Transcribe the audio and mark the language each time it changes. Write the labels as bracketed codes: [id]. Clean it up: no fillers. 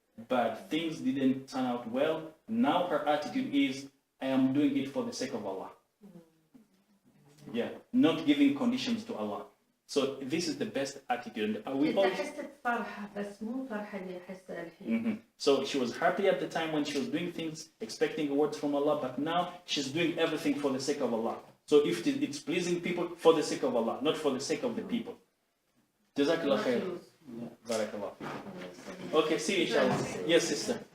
[en] But things didn't turn out well. Now her attitude is, I am doing it for the sake of Allah. Yeah, not giving conditions to Allah. So this is the best attitude. We [ar] انت [en] all, [ar] حست فرحة بس مو فرحة اللي حسها الحين. [en] So she was happy at the time when she was doing things, expecting awards from Allah, but now she's doing everything for the sake of Allah. So if it's pleasing people, for the sake of Allah, not for the sake of the people. Jazakallah khair. Barakallah. Okay, see you inshallah. Yes, sister.